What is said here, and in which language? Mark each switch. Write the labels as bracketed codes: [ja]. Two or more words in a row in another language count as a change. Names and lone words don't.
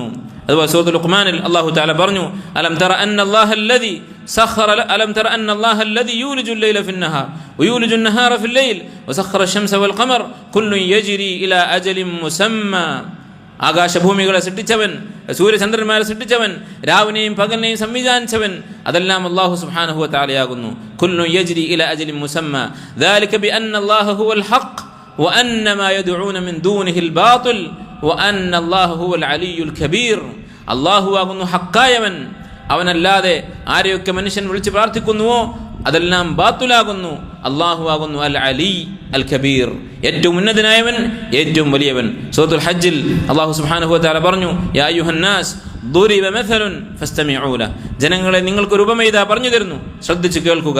[ml] അതുപോലെ സൂറത്തുൽ ലുഖ്മാനിൽ അല്ലാഹു തആല പറഞ്ഞു, [ar] ألم تر أن الله الذي يولج الليل في النهار ويولج النهار في الليل وسخر الشمس والقمر كل يجري إلى أجل مسمى. [ml] ആകാശഭൂമികളെ സൃഷ്ടിച്ചവൻ, സൂര്യചന്ദ്രന്മാരെ സൃഷ്ടിച്ചവൻ, രാവിനെയും പകലിനെയും സംവിധാനിച്ചവൻ, അതെല്ലാം അല്ലാഹു [ar] سبحانه وتعالى. كل يجري إلى أجل مسمى ذلك بأن الله هو الحق وأن ما يدعون من دونه الباطل وأن الله هو العلي الكبير. [ml] അല്ലാഹു ആകുന്നു ഹക്കായവൻ, അവനല്ലാതെ ആരെയൊക്കെ മനുഷ്യൻ വിളിച്ച് പ്രാർത്ഥിക്കുന്നുവോ അതെല്ലാം ബാത്തുലാകുന്നു. അല്ലാഹു ആകുന്നു [ar] العلي الكبير, [ml] ഏറ്റവും ഉന്നതനായവൻ, ഏറ്റവും വലിയവൻ. സൂറത്തുൽ ഹജ്ജിൽ അല്ലാഹു [ar] سبحانه وتعالى [ml] പറഞ്ഞു, [ar] يا أيها الناس ضرب مثل فاستمعوا له, [ml] ജനങ്ങളെ നിങ്ങൾക്കൊരു ഉപമ ഇതാ പറഞ്ഞു തരുന്നു, ശ്രദ്ധിച്ചു കേൾക്കുക.